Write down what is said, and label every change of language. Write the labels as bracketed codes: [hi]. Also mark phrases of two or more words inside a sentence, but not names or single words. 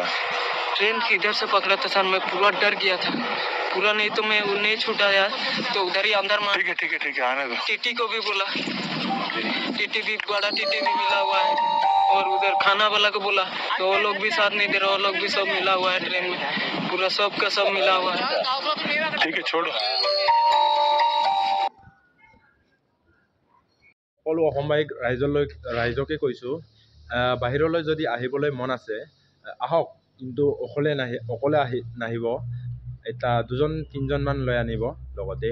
[hi] ट्रेन किधर से पकड़ा था सर मैं पूरा डर गया था पूरा नहीं तो मैं नहीं छूटा यार तो उधर ही अंदर मार ठीक है आने दो टीटी को भी बोला टीटी भी बड़ा टीटी भी मिला हुआ है और उधर खाना वाला को बोला तो वो लोग भी साथ नहीं दे रहे वो लोग भी सब मिला हुआ है ट्रेन में पूरा सब का सब मिला हुआ है ठीक है छोड़ो [as] সকলো অসমবাসীক ৰাইজকে কৈছোঁ বাহিৰলৈ যদি আহিবলৈ মন আছে আহক কিন্তু অকলে নাহিব এটা দুজন তিনিজনমান লৈ আনিব লগতে